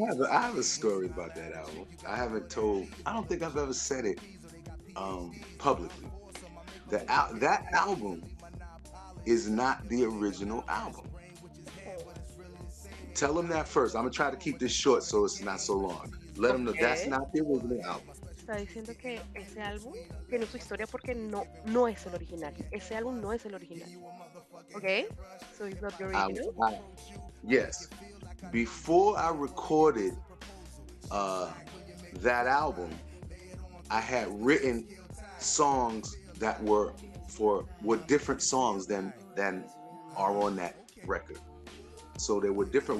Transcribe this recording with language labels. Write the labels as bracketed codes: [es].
[en] I have a story about that album. I haven't told. I don't think I've ever said it publicly. That album is not the original album. Tell them that first. I'm gonna try to keep this short so it's not so long. Let them know that's Okay. not the original album. [es] Está diciendo que ese álbum tiene su historia porque no es el original. Ese álbum no es el original. [en] Okay? So it's not the I, original. I yes. Before I recorded uh, that album, I had written songs that were different songs than are on that record. So they were different.